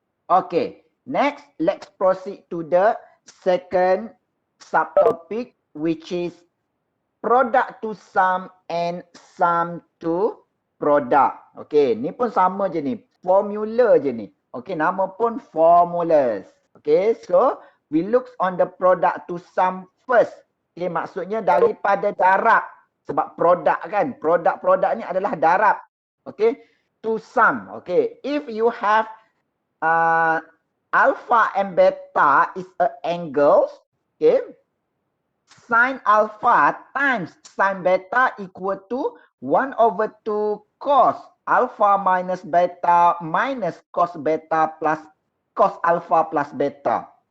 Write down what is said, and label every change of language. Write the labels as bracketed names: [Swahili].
[English] Okay, next let's proceed to the second subtopic, which is product to sum and sum to product. [Malay] Okay, ni pun sama je ni, formula je ni. Okay, nama pun formulas. [English] Okay, so we look on the product to sum first. [Malay] Okay, maksudnya daripada darab. Sebab produk kan, produk ni adalah darab. [English] Okay, to sum. Okay, if you have alpha and beta is a angles. Okay, sin alpha times sin beta equal to 1 over 2 cos alpha minus beta minus cos beta plus cos alpha plus beta.